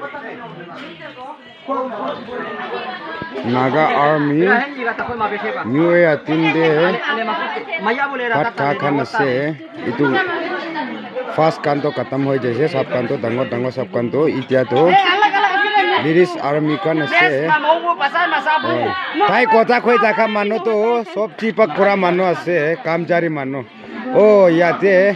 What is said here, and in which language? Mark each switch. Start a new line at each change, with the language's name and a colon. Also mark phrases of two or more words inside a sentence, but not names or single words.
Naga Pidgin: Naga Army New Year tinde pat ka khan ase itu first kanto khatam hoy jaise sab kanto dangor sab kanto itia to British Army kan ase tai kotha khoi jakha manu to sob chipak kora manu ase kamjari manu oh yate